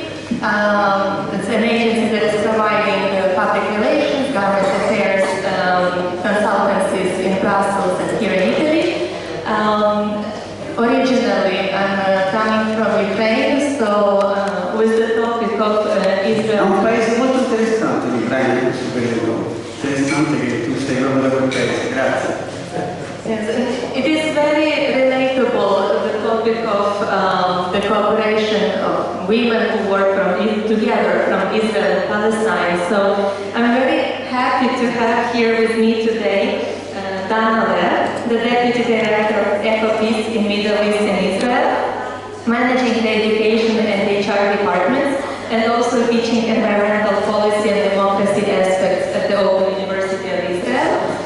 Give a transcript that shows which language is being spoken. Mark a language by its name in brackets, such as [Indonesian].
[English] It's an agency that is providing public relations, government affairs, consultancies in Brussels and here in Italy. Originally, I'm coming from Ukraine, so with the topic of Israel. [Italian] È un paese molto interessante l'Ucraina in questo periodo. Interessante che tu sei proprio da quel paese, grazie. [English] Yes, it is very relatable, the topic of the cooperation of women who work together from Israel and Palestine. So I'm very happy to have here with me today Dana Lev, the Deputy Director of EcoPeace in Middle East and Israel, managing the education and HR departments, and also teaching environmental policy and democracy aspects at the Open University of Israel,